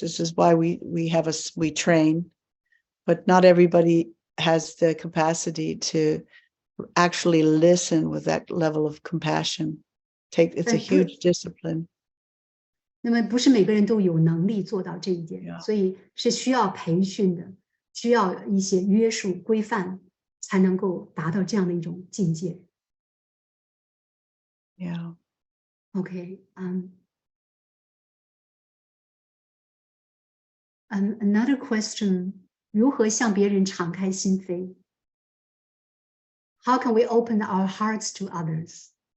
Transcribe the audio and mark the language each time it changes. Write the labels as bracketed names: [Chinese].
[English] This is why we train, but not everybody has the capacity to actually listen with that level of compassion. It's a huge discipline. [Chinese] 那么不是每个人都有能力做到这一点， Yeah. 所以是需要培训的，需要一些约束规范，才能够达到这样的一种境界。 Yeah. [English] OK， another question， [Chinese] 如何向别人敞开心扉 [English] ？How can we open our hearts to others？